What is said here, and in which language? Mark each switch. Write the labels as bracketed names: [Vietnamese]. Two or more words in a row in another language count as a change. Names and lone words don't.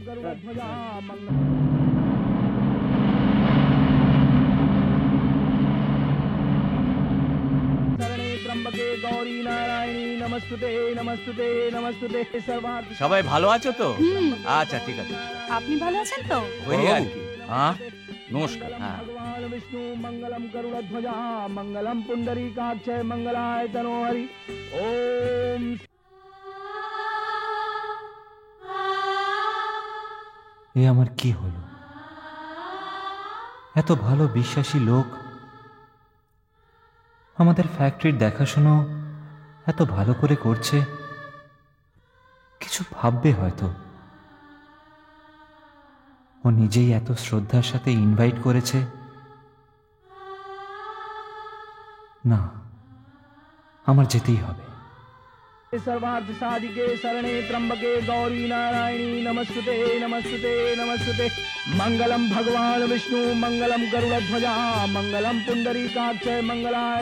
[Bangla] সবাই ভালো আছো তো? আচ্ছা ঠিক আছে। আপনি ভালো আছেন তো? ওই আর কি। হ্যাঁ, নমস্কার। হ্যাঁ, [Sanskrit] विष्णु मंगलम गरुड़ध्वज मंगलम पुंडरीकाक्ष मंगलाय तनो हरि ओम। [Bangla] এ আমার কি হলো? এত ভালো বিশ্বাসী লোক আমাদের ফ্যাক্টরির দেখাশোনা এত ভালো করে করছে, কিছু ভাববে হয়তো। ও নিজেই এত শ্রদ্ধার সাথে ইনভাইট করেছে। না, আমার যেতেই হবে। [Sanskrit] सर्वार्थ साधिके शरणे त्र्यंबके गौरी नारायणी नमस्ते नमस्ते नमस्ते। मंगलम भगवान विष्णु मंगलम गरुड़ध्वज मंगलम पुंडरीकाक्ष मंगलाय।